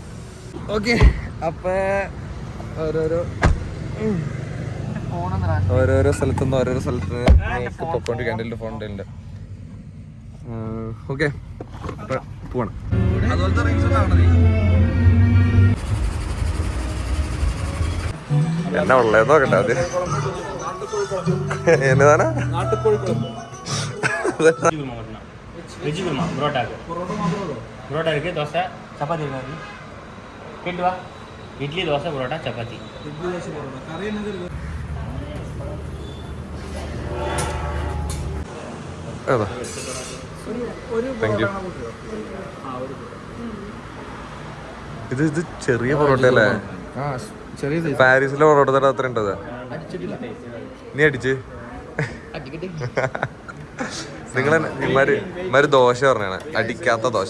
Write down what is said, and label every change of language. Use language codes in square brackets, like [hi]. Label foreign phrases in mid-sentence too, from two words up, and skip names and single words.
[ml] ഓക്കെ, അപ്പം ഓരോരോ സ്ഥലത്തുനിന്ന് ഓരോരോ സ്ഥലത്ത് പൊക്കോണ്ടിരിക്കാൻ എൻ്റെ ഫോൺ ഉണ്ട്. ഓക്കെ, അപ്പം പോവാണ്. അതുപോലത്തെ എന്നാ ഉള്ളത് നോക്കട്ടെ ആദ്യം. എന്നതാണ് [ta] வெஜ்ஜு குருமா புரோட்டாக்கு புரோட்டா இருக்குது. தோசை சப்பாத்தி இருக்காது. கேட்டு வா. இட்லி தோசை புரோட்டா சப்பாத்தி. இட்லி தோசை புரோட்டா கறி என்னது இருக்கு? [ml] ഇത് ചെറിയ പൊറോട്ട അല്ലേ? പാരീസിലെ പൊറോട്ട അത്ര ഉണ്ടത്. നീ അടിച്ച് നിങ്ങള് ദോശ പറഞ്ഞാണ് അടിക്കാത്ത ദോശ.